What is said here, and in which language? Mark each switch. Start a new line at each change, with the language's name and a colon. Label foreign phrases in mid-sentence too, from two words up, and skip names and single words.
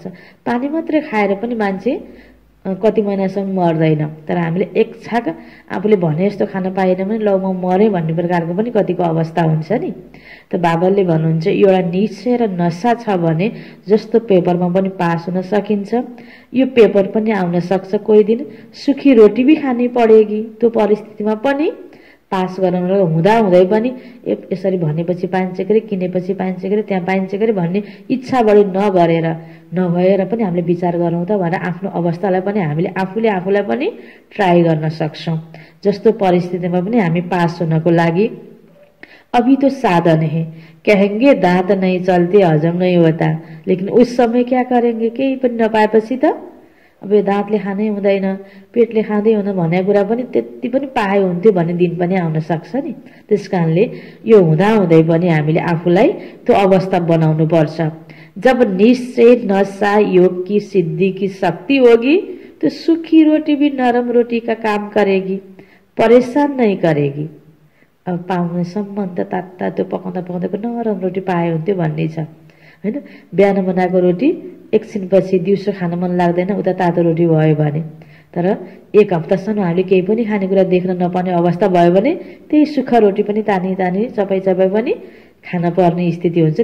Nepali: पानी मात्रै खाएर पनि मान्छे कति महिनासम्म मर्दैन, तर हामीले एक छाक आफूले भने जस्तो खान पाएन भने ल म मरेँ भन्ने प्रकारको पनि कतिको अवस्था हुन्छ नि। त बाबाले भन्नुहुन्छ एउटा निश्चय र नशा छ भने जस्तो पेपरमा पनि पास हुन सकिन्छ, यो पेपर पनि आउन सक्छ।
Hindi: कोही दिन सुखी रोटी भी खानी पड़ेगी,
Nepali: त्यो परिस्थितिमा पनि पास गराउन हुँदा हुँदै पनि यसरी भनेपछि पाइन्छ गरे, किनेपछि पाइन्छ गरे, त्यहाँ पाइन्छ गरे भन्ने इच्छा बढी नगरेर नभएर पनि हामीले विचार गरौँ त भनेर आफ्नो अवस्थालाई पनि हामीले आफूले आफूलाई पनि ट्राई गर्न सक्छौँ। जस्तो परिस्थितिमा पनि हामी पास हुनको लागि
Hindi: अभी तो साधन है, कहेंगे दांत नहीं चलते हजम नहीं होता, लेकिन उस समय क्या करेंगे,
Nepali: केही पनि नपाएपछि त अब यो दाँतले खानै हुँदैन, पेटले खाँदै हुन भन्ने कुरा पनि त्यति पनि पाए हुन्थ्यो भन्ने दिन पनि आउन सक्छ नि। त्यसकारणले यो हुँदा हुँदै पनि हामीले आफूलाई त्यो अवस्था बनाउनु पर्छ।
Hindi: जब निश्चय नशा योग की सिद्धि की शक्ति होगी तो सूखी रोटी भी नरम रोटी का काम करेगी, परेशान नहीं करेगी।
Nepali: अब पाउने सम्बन्ध तातो पकाउँदा पकाउँदा नरम रोटी पाए हुन्थ्यो भन्ने छ हैन। बिहान बनाएको रोटी एकछिनपछि दिउँसो खान मन लाग्दैन, उता तातो रोटी भयो भने। तर एक हप्तासम्म हामीले केही पनि खानेकुरा देख्न नपाउने अवस्था भयो भने त्यही सुक्खा रोटी पनि तानी तानी चपाई चपाई पनि खान पर्ने स्थिति हुन्छ।